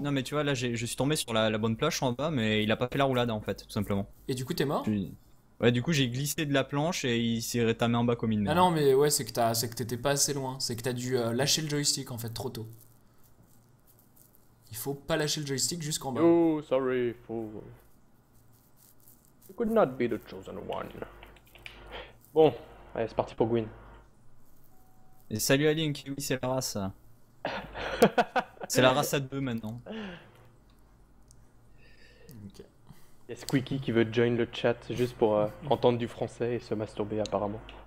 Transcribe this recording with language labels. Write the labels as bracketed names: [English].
[French] non, mais tu vois, là, je suis tombé sur la bonne planche en bas, mais il a pas fait la roulade en fait, tout simplement. Et du coup, t'es mort? Ouais, du coup, j'ai glissé de la planche et il s'est rétamé en bas comme une Ah merde. non, mais ouais, c'est que t'étais pas assez loin. C'est que t'as dû lâcher le joystick en fait trop tôt. Il faut pas lâcher le joystick jusqu'en bas. [English] Oh, sorry, fool. You could not be the chosen one. [French] Bon, allez, c'est parti pour Gwyn. Et salut à Link, oui, c'est la race. C'est la race à 2 maintenant. Ok. Il y a Squeaky qui veut join le chat juste pour entendre du français et se masturber apparemment.